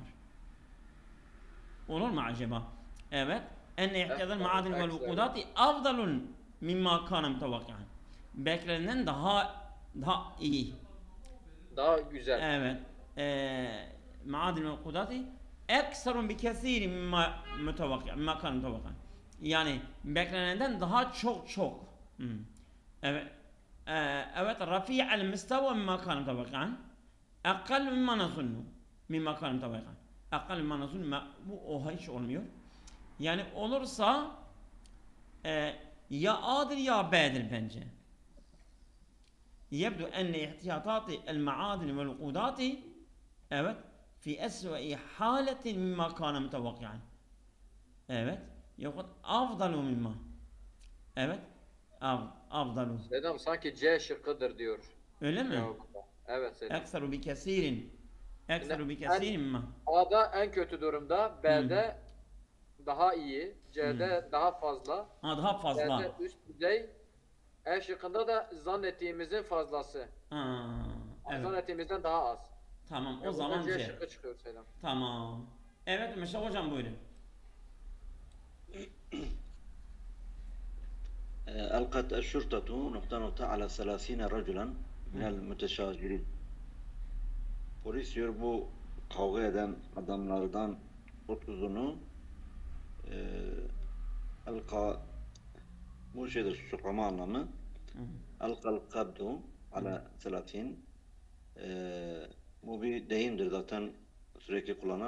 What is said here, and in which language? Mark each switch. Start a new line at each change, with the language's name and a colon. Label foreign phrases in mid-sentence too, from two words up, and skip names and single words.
Turkish: Olur mu acaba? Evet.
Arabic: إن احتياطات المعادن والوقودات أفضل مما كان متوقعا.
Turkish: Beklenenden daha iyi. Daha güzel.
Arabic: Evet. معادن والوقودات أكثر بكثير مما متوقعا. مما كان متوقعا.
Turkish: Yani beklenenden daha çok. Evet. Evet.
Arabic: رفيع المستوى مما كان متوقعا. أقل مما نظن. مما كان متوقعا. أقل مما نظن.
Turkish: Bu o hiç olmuyor. Yani olursa ya A'dır ya B'dir bence.
Arabic: يبدو أن احتياطات المعادن والوقودات evet في أسوأ حالة مما كان متوقعا. Evet. يكون أفضل مما.
Turkish: Evet. Afdalu. Seydam sanki C şıkkıdır diyor. Öyle mi? Cevapta. Evet Seydam.
Arabic: أكثر بكثير. أكثر بكثير مما.
Turkish: A'da en kötü durumda, B'de daha iyi, C'de daha fazla, Daha fazla. D'de üst düzey, E şıkkında da zannettiğimizin fazlası. Evet. Zannettiğimizden daha az. Tamam. O Buradan zaman C C. şıkkı çıkıyor Seydam. Tamam. Evet Meşe hocam buyurun.
Arabic: ألقت الشرطة نقطة نقطة على 30 رجلا من المتشاجرين.
Turkish: Polis diyor bu kavga eden adamlardan 30'unu alka bu şeydir tutuklama anlamı.
Arabic: ألقى القبض على
Turkish: 30 bu bir deyimdir zaten sürekli kullanılan.